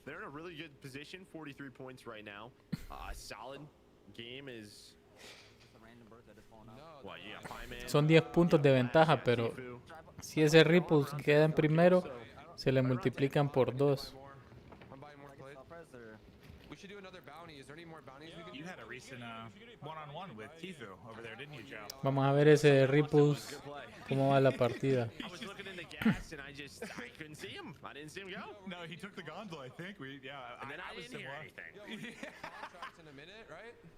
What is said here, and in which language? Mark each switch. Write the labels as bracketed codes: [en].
[en] They're in a really good position, 43 points right now. Solid game is... [es] Son 10 puntos de ventaja, pero si ese Ripples queda en primero, se le multiplican por 2. [en] Should do another bounty. Is there any more bounties we can do? You had a recent one-on-one with Tifu over there, didn't you, Joe? [es] Vamos a ver ese Ripples, cómo va la partida. [en] I was looking in the gas and I couldn't see him. I didn't see him go. No, he took the gondola, I think. And then I didn't hear anything. Contracts in a minute, right?